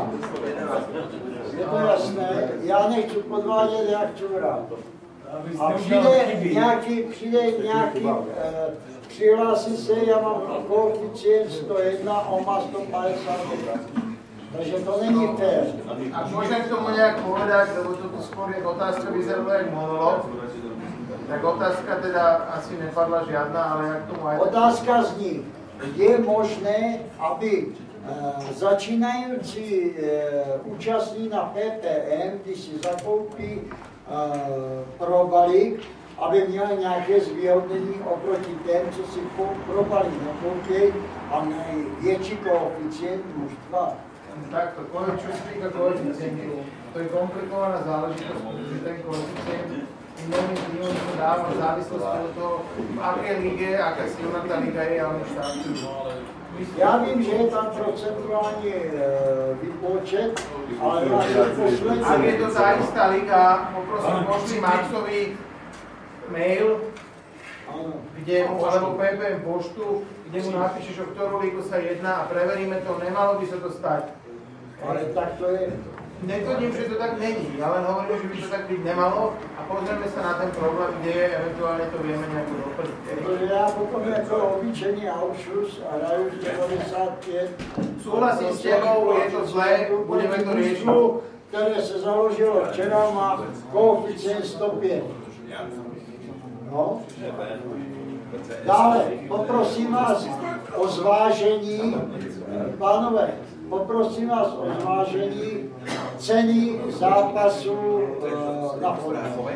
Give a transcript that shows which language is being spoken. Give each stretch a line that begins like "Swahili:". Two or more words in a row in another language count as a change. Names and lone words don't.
Czech: Je to jasné? Já nechci podvádět, já chci hrát. A přijde nějaký přihlásí se, já mám koeficient 101, on má 152. Takže to není fér.
Slovak: A môžem k tomu nejak povedať, lebo to skôr je otázka, vyzerala jak monolog. Tak otázka teda asi nepadla žiadna, ale jak tomu aj...
Czech: Otázka zní, je možné, aby začínající účastní na PPM, když si zakoupí pro balík, aby měl nějaké zvýhodnění oproti těm, co si pro balík nekoupí a mají větší koeficient mužstva.
Slovak: Takto, čo sa týka koeficientu, to je komplikovaná záležitosť, pretože ten koeficient veľmi príhodne dáva v závislosti od toho, v akej lige, aká silná tá liga je, ale štartujú.
Czech: Já vím, že je tam procentuální výpočet, ale poslední...
Slovak: Ak je to tá istá liga, poprosím, pošli Maxovi mail, kde mu, alebo PPM poštu, kde mu napíšeš, o ktorú ligu sa jedná a preveríme to, nemalo by sa to stať. Ale tak to je. Netvrdím, že to tak není, ja len hovorím, že by to tak byť nemalo a pozrieme sa na ten problém, kde je, eventuálne to vieme nejako doplniť.
Czech: Protože já potom jako obyčejný aušus a hraju 95.
Slovak: Súhlasím s tebou, je to zlé, budeme to riešiť.
Czech: Které se založilo včera, má koeficient 105. No. Dále, poprosím vás o zvážení, pánové, poprosím vás o zvážení ceny zápasu na fotbal.